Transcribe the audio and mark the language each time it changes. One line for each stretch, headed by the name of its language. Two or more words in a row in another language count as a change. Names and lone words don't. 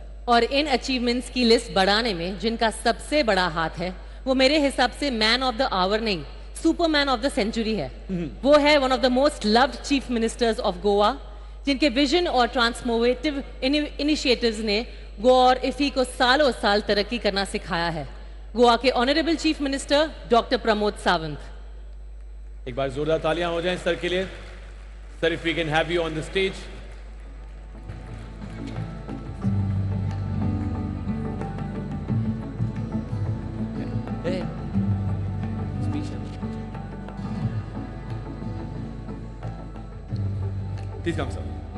Hindi: और इन अचीवमेंट्स की लिस्ट बढ़ाने में जिनका सबसे बड़ा हाथ है, वो मेरे हिसाब से
English: man of the hour
Hindi: नहीं,
English: superman of the century
Hindi: है। वो है
English: one of the most loved chief ministers of Goa,
Hindi: जिनके विजन और
English: transformative initiatives
Hindi: ने गोवा और इफी को सालों साल तरक्की करना सिखाया है। गोवा के
English: honorable chief minister doctor
Hindi: प्रमोद सावंत। एक बार जोरदार तालियां हो जाएं सर के लिए। सर,
English: If we can have you on the stage. Please come, sir.